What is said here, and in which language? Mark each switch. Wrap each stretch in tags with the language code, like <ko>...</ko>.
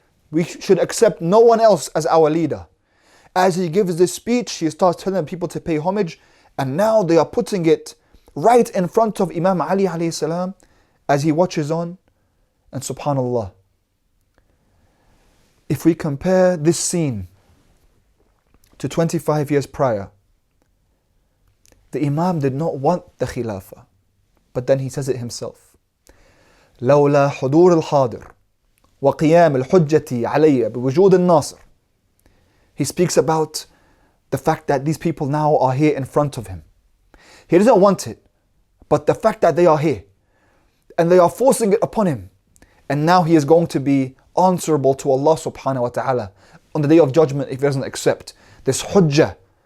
<en>We should accept no one else as our leader." As he gives this speech, he starts telling people to pay homage, and now they are putting it right in front of Imam Ali alayhi salam as he watches on. And subhanallah, if we compare this scene to 25 years prior, the Imam did not want the Khilafah, but then he says it himself.</en> <ar>لولا حضور الحاضر وقيام الحجة علي بوجود الناصر.</ar> <en>He speaks about the fact that these people now are here in front of him. He doesn't want it, but the fact that they are here and they are forcing it upon him, and now he is going to be answerable to Allah subhanahu wa ta'ala on the day of judgment if he doesn't accept this hujjah.</en>